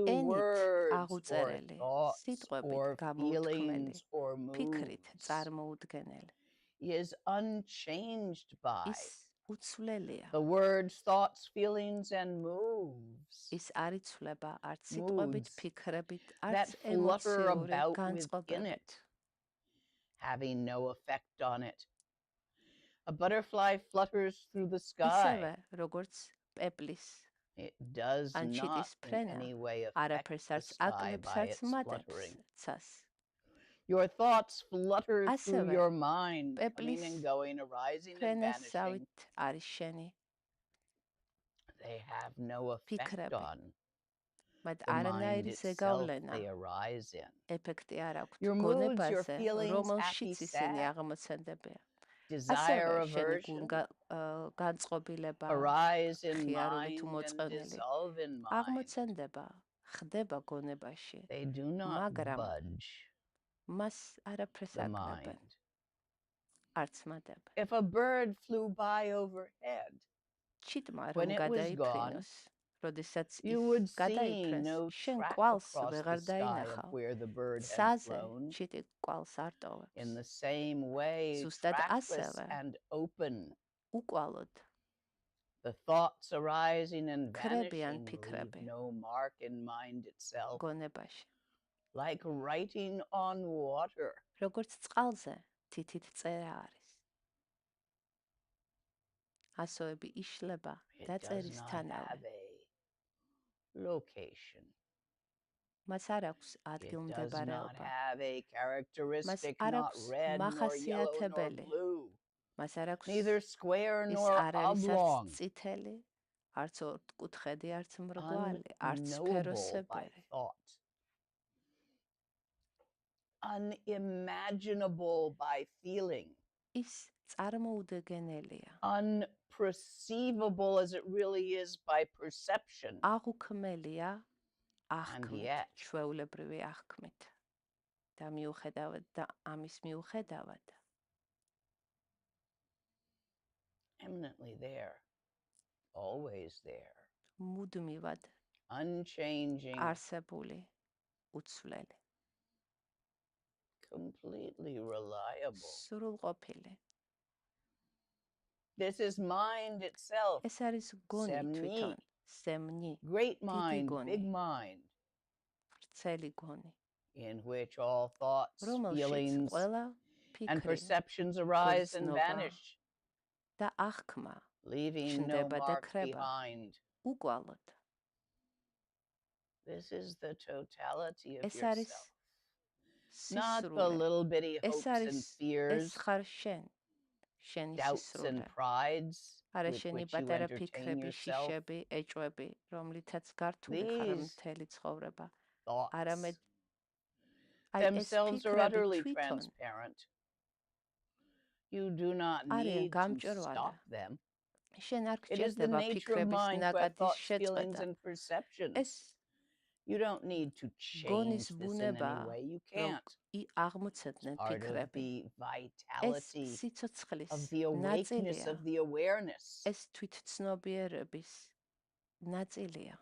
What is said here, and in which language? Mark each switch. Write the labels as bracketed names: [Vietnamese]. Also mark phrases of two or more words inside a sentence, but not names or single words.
[Georgian] ენით [English] words or [Georgian] აღუწერელი, [English] thoughts [Georgian] სიტყვებით [English] or [Georgian] გამოუთქმელი, [English] feelings or [Georgian] ფიქრით [English] moods. [Georgian] წარმოუდგენელი. [English] Is unchanged by [Georgian] ის უცვლელია. [English] The words, thoughts, feelings, and moves. [Georgian] ის არ იცვლება არც სიტყვებით, ფიქრებით, [English] that [Georgian] არც [English] flutter [Georgian] ემოციური [English] about within [Georgian] განწყობებით. [English] it, having no effect on it. A butterfly flutters through the [Georgian] ისევე, [English] sky. [Georgian] როგორც პეპლის [English] It does [Georgian] ან [English] not [Georgian] ჩიტის [English] in [Georgian] ფრენა, [English] any way affect [Georgian] არაფერს [English] the [Georgian] არც [English] sky [Georgian] აკლებს, [English] by [Georgian] არც [English] its [Georgian] მატებს [English] fluttering. [Georgian] ცას. [English] Your thoughts flutter through [Georgian] ასევე, [English] your mind, coming [Georgian] პეპლის [English] and going, arising and [Georgian] ფრენას [English] vanishing. [Georgian] სავით არის შენი [English] They have no effect [Georgian] ფიქრები. [English] on [Georgian] მათ [English] the mind [Georgian] არანაირი [English] itself [Georgian] ზეგავლენა, [English] they arise in. [Georgian] ეფექტი არ აქვთ [English] Your moods, your [Georgian] გონებაზე, [English] feelings, [Georgian] რომელშიც [English] happy, [Georgian] ისინი [English] sad, [Georgian] აღმოცენდებიან. [English] desire, [Georgian] ასევე, შენი [English] aversion, [Georgian] განწყობილება, [English] arise in [Georgian] ხიარული თუ [English] mind and [Georgian] მოწყენილი, [English] dissolve in mind. [Georgian] აღმოცენდება, ხდება გონებაში, [English] They do not [Georgian] მაგრამ [English] budge [Georgian] მას არაფერს [English] the [Georgian] აკლებენ, [English] mind. [Georgian] არც მატებენ. [English] If a bird flew by overhead, [Georgian] ჩიტმა [English] when [Georgian] რომ [English] it was gone, [Georgian] გადაიფრინოს, როდესაც [English] you would [Georgian] ის [English] see [Georgian] გადაიფრენს, [English] no [Georgian] შენ [English] track [Georgian] კვალს [English] across [Georgian] ვეღარ [English] the sky [Georgian] დაინახავ. [English] of where the bird had [Georgian] ცაზე [English] flown. [Georgian] ჩიტი კვალს არ [English] In [Georgian] ტოვებს. [English] the same way, [Georgian] ზუსტად [English] trackless [Georgian] ასევე, [English] and open, [Georgian] უკვალოდ [English] the thoughts arising and [Georgian] ქრები ან [English] vanishing leave [Georgian] ფიქრები [English] no mark in mind itself, [Georgian] გონებაში. [English] like writing on water. [Georgian] როგორც წყალზე თითით წერა არის. ასოები იშლება [English] It [Georgian] და [English] does [Georgian] წერის [English] not [Georgian] თანავე. [English] have a location. [Georgian] მას არ აქვს [English] It does not [Georgian] ადგილმდებარეობა. [English] have a [Georgian] მას [English] characteristic, [Georgian] არ [English] not [Georgian] აქვს [English] red, nor yellow, nor [Georgian] მახასიათებელი. [English] blue, [Georgian] მას არ აქვს [English] neither square [Georgian] ის [English] nor [Georgian] არ არის არც [English] oblong, [Georgian] წითელი, არც ოთხკუთხედი, არც მრგვალი, არც [English] unknowable by [Georgian] სფეროსებრი. [English] thought, unimaginable by feeling, [Georgian] ის წარმოუდგენელია. [English] unperceivable as it really is by perception, [Georgian] აღუქმელია [English] and [Georgian] აღქმით, [English] yet [Georgian] ჩვეულებრივი აღქმით. და მიუხედავად და ამის მიუხედავად [English] eminently there, always there, [Georgian] მუდმივად [English] unchanging, [Georgian] არსებული, უცვლელი, [English] completely reliable. [Georgian] სრულყოფილი. [English] This is mind itself, [Georgian] ეს არის გონი სემნი. თვითონ, სემნი, [English] great mind, [Georgian] გონი. [English] big mind, [Georgian] ვრცელი გონი, [English] in which all thoughts, [Georgian] რომელშიც [English] feelings, [Georgian] ყველა [English] and [Georgian] ფიქრი [English] perceptions arise and [Georgian] გრძნობა [English] vanish, [Georgian] და აღქმა [English] leaving no [Georgian] ჩნდება და [English] mark [Georgian] ქრება. [English] behind. [Georgian] უკვალოდ. [English] This is the totality of [Georgian] ეს არის [English] yourself, not the [Georgian] სისრულე. [English] little bitty [Georgian] ეს [English] hopes and [Georgian] არის ეს [English] fears, [Georgian] ხარ შენ, შენი [English] doubts [Georgian] სისრულე. [English] and prides [Georgian] არა [English] with [Georgian] შენი [English] which you [Georgian] პატარა [English] entertain [Georgian] ფიქრები, [English] yourself. [Georgian] შიშები, ეჭვები, რომლითაც გართული ხარ [English] These [Georgian] მთელი ცხოვრება. [English] thoughts [Georgian] არამედ აი ეს [English] themselves are [Georgian] ფიქრები [English] utterly [Georgian] თვითონ [English] transparent. You do not [Georgian] არიან [English] need to [Georgian] გამჭვირვალე. [English] stop them. [Georgian] შენ არ [English] It is the [Georgian] გჭირდება [English] nature of [Georgian] ფიქრების [English] mind by [Georgian] ნაკადის [English] thoughts, feelings, [Georgian] შეწყვეტა. [English] and perceptions. [Georgian] ეს [English] You don't need to [Georgian] გონის [English] change this in [Georgian] ბუნება, [English] any way. You [Georgian] რომ [English] can't. [Georgian] აღმოცენდნენ [English] Part of [Georgian] ფიქრები. [English] the [Georgian] ეს [English] vitality [Georgian] სიცოცხლის [English] of the awakeness [Georgian] ნაწილია. [English] of the awareness. [Georgian] ეს თვითცნობიერების ნაწილია.